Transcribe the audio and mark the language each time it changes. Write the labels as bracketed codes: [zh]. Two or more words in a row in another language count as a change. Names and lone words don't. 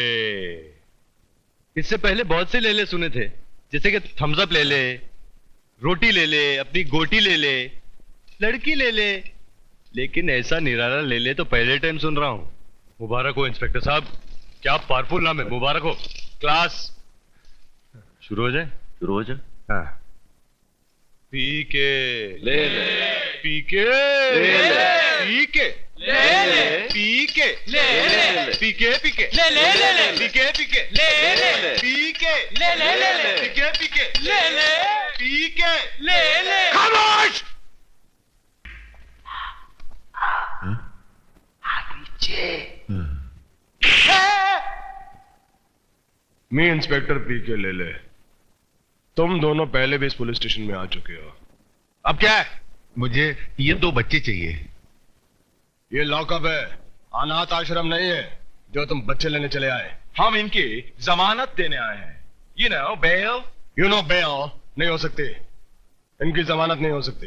[hi] इससे पहले बहुत से ले ले सुने थे, जैसे कि थम्स अप ले ले, रोटी ले ले, अपनी गोटी ले ले, लड़की ले ले, लेकिन ऐसा निराला ले ले तो पहले टाइम सुन रहा हूं। मुबारक हो इंस्पेक्टर साहब, क्या पावरफुल नाम है, मुबारक हो। क्लास शुरू हो जाए? शुरू हो जाए। हाँ। पीके ले ले। पीके ले ले। पीके ले ले। पीके ले ले। पीके पीके ले ले ले ले। पीके पीके ले ले। पीके ले ले ले ले। पीके पीके ले ले। पीके ले ले। खामोश! मैं इंस्पेक्टर पीके ले ले, तुम दोनों पहले भी इस पुलिस स्टेशन में आ चुके हो। अब क्या है? मुझे ये 2 बच्चे चाहिए। ये लॉकअप है, अनाथ आश्रम नहीं है जो तुम बच्चे लेने चले आए। हम इनकी जमानत देने आए हैं। [en] you know [hi] बेल नहीं हो सकती, इनकी जमानत नहीं हो सकती।